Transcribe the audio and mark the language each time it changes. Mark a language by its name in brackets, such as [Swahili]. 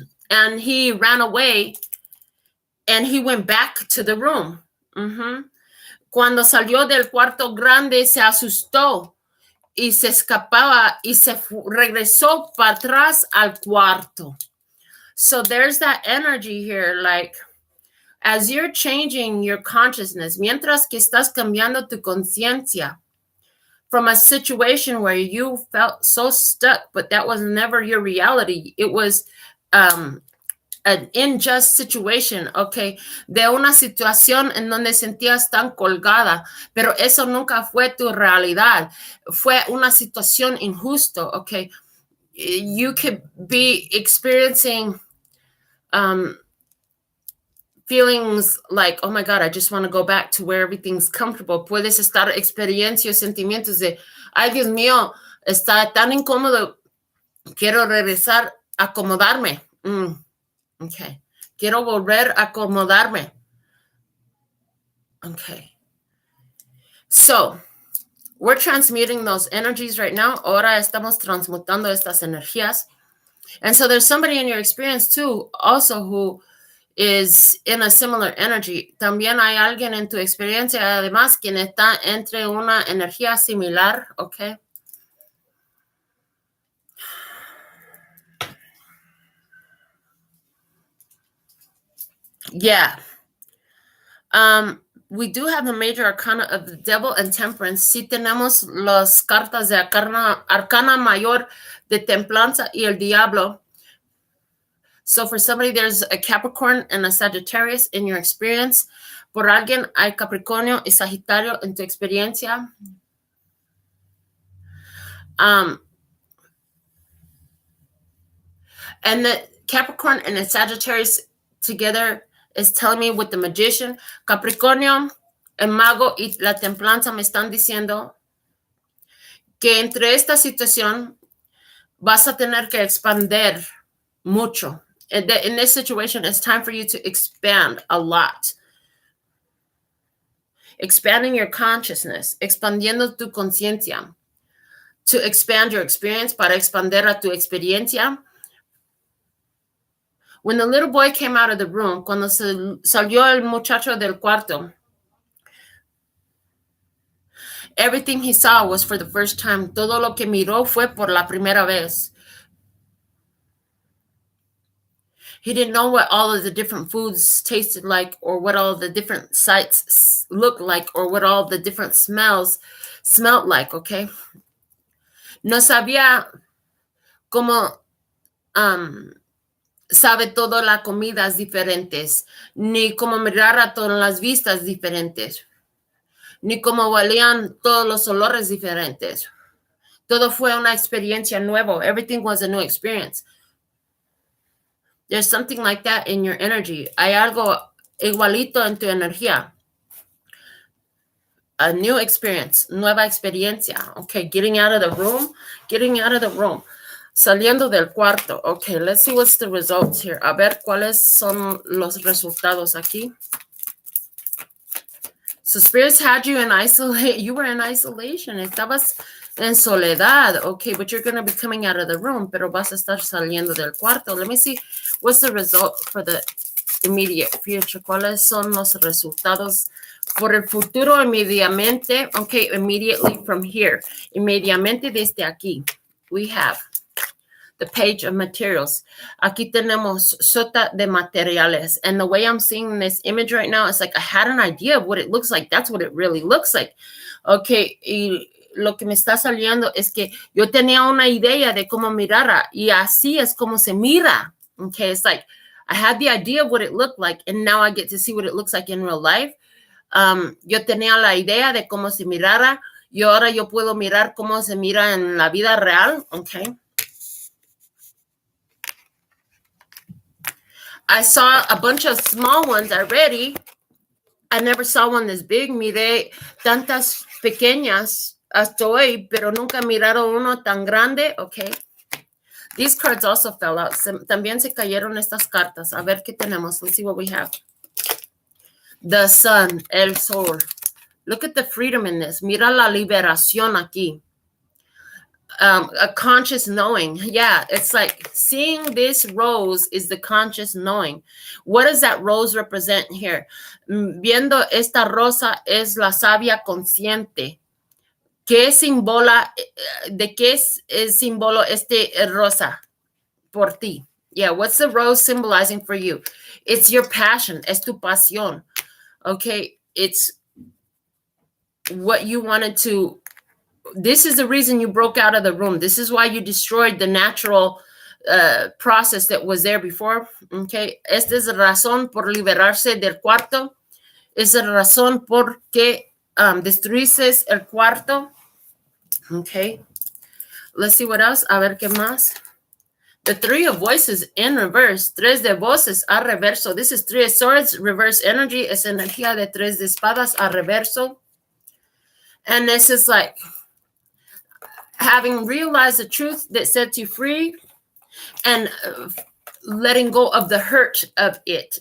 [English] And he ran away and he went back to the room. [Spanish] Cuando salió del cuarto grande, se asustó y se escapaba y se regresó para atrás al cuarto. [English] So there's that energy here, like, as you're changing your consciousness, [Spanish] mientras que estás cambiando tu conciencia [English] from a situation where you felt so stuck, but that was never your reality. It was an unjust situation, [Spanish] okay, de una situación en donde sentías tan colgada, pero eso nunca fue tu realidad, fue una situación injusto, okay. [English] You could be experiencing feelings like, oh my God, I just want to go back to where everything's comfortable. [Spanish] Puedes estar experienciando sentimientos de, ay Dios mío, está tan incómodo, quiero regresar a acomodarme. Okay. Quiero volver a acomodarme. Okay. [English] So, we're transmuting those energies right now. [Spanish] Ahora estamos transmutando estas energías. [English] And so there's somebody in your experience too, also who is in a similar energy. [Spanish] También hay alguien en tu experiencia, además, quien está entre una energía similar, okay? Yeah. [English] We do have the major arcana of the devil and temperance. [Spanish] Sí tenemos las cartas de arcana mayor de templanza y el diablo. [English] So for somebody, there's a Capricorn and a Sagittarius in your experience. [Spanish] Por alguien, hay Capricornio y Sagitario en tu experiencia. [English] And the Capricorn and the Sagittarius together is telling me with the Magician, [Spanish] Capricornio, el Mago y la Templanza me están diciendo que entre esta situación vas a tener que expander mucho. [English] In this situation, it's time for you to expand a lot. Expanding your consciousness, [Spanish] expandiendo tu conciencia. [English] To expand your experience, [Spanish] para expander a tu experiencia. [English] When the little boy came out of the room, [Spanish] cuando salió el muchacho del cuarto, [English] everything he saw was for the first time. [Spanish] Todo lo que miró fue por la primera vez. [English] He didn't know what all of the different foods tasted like, or what all the different sights looked like, or what all the different smells smelled like, okay? [Spanish] No sabía cómo sabe todas las comidas diferentes, ni cómo mirar a todas las vistas diferentes, ni cómo valían todos los olores diferentes. Todo fue una experiencia nueva. [English] Everything was a new experience. There's something like that in your energy. [Spanish] Hay algo igualito en tu energía. [English] A new experience, [Spanish] nueva experiencia. [English] Okay, getting out of the room. [Spanish] Saliendo del cuarto. [English] Okay, let's see what's the results here. [Spanish] A ver cuáles son los resultados aquí. [English] So spirits had you in isolation. You were in isolation. [Spanish] Estabas en soledad. [English] Okay, but you're going to be coming out of the room, [Spanish] pero vas a estar saliendo del cuarto. [English] Let me see what's the result for the immediate future. [Spanish] ¿Cuáles son los resultados por el futuro inmediatamente? [English] Okay, immediately from here. [Spanish] Inmediatamente desde aquí. [English] We have the page of materials. [Spanish] Aquí tenemos sota de materiales. [English] And the way I'm seeing this image right now, it's like I had an idea of what it looks like. That's what it really looks like. [Spanish] Okay, y lo que me está saliendo es que yo tenía una idea de cómo mirara, y así es como se mira. [English] Okay, it's like I had the idea of what it looked like, and now I get to see what it looks like in real life. [Spanish] Yo tenía la idea de cómo se mirara, y ahora yo puedo mirar cómo se mira en la vida real. Okay. [English] I saw a bunch of small ones already. I never saw one this big. [Spanish] Miré tantas pequeñas hasta hoy, pero nunca miraron uno tan grande. Okay. [English] These cards also fell out. [Spanish] También se cayeron estas cartas. A ver qué tenemos. [English] Let's see what we have. The sun, [Spanish] el sol. [English] Look at the freedom in this. [Spanish] Mira la liberación aquí. [English] A conscious knowing. Yeah, it's like seeing this rose is the conscious knowing. What does that rose represent here? [Spanish] Viendo esta rosa es la sabia consciente. ¿Qué símbolo, de qué es símbolo este rosa por ti? [English] Yeah, what's the rose symbolizing for you? It's your passion. [Spanish] Es tu pasión. [English] Okay, it's what you wanted to. This is the reason you broke out of the room. This is why you destroyed the natural process that was there before. Okay. [Spanish] Esta es la razón por liberarse del cuarto. Es la razón por que destruiste el cuarto. [English] Okay. Let's see what else. [Spanish] A ver qué más. [English] The three of voices in reverse. [Spanish] Tres de voces a reverso. [English] This is three of swords. Reverse energy. [Spanish] Es energía de tres de espadas a reverso. [English] And this is like having realized the truth that sets you free and letting go of the hurt of it.